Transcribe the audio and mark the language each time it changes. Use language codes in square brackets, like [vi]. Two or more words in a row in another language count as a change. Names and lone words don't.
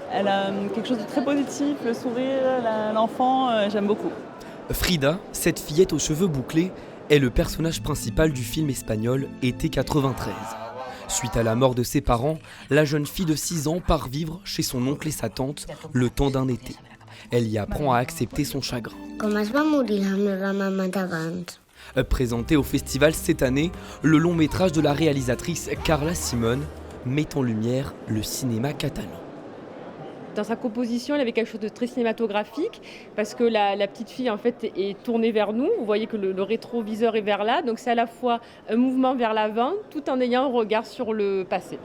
[fr] Elle a quelque chose de très positif, le sourire, l'enfant, j'aime beaucoup. Frida, cette fillette aux cheveux bouclés, est le personnage principal du film espagnol Été 93. Suite à la mort de ses parents, la jeune fille de 6 ans part vivre chez son oncle et sa tante le temps d'un été. Elle y apprend à accepter son chagrin. [ca] Com es va morir la meva mama d'abans? [fr] Présenté au festival cette année, le long métrage de la réalisatrice Carla Simón met en lumière le cinéma catalan. Dans sa composition, il y avait quelque chose de très cinématographique parce que la petite fille en fait est tournée vers nous. Vous voyez que le rétroviseur est vers là, donc c'est à la fois un mouvement vers l'avant tout en ayant un regard sur le passé.